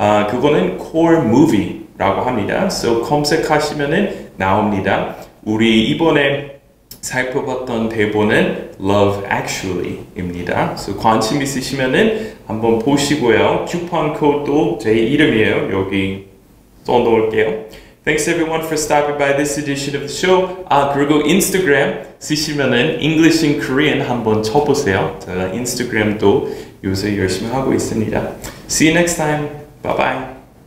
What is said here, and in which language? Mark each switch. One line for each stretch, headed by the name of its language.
Korean: 그거는 Core Movie라고 합니다. So 검색하시면은 나옵니다. 우리 이번에 살펴봤던 대본은 Love Actually입니다. So 관심 있으시면은 한번 보시고요. 쿠폰 코드도 제 이름이에요. 여기 써놓을게요.
English: Thanks everyone for stopping by this edition of the show.
Korean: 그리고 인스타그램 쓰시면은 English in Korean 한번 쳐보세요. 제가 인스타그램도 요새 열심히 하고 있습니다.
English: See you next time. Bye bye.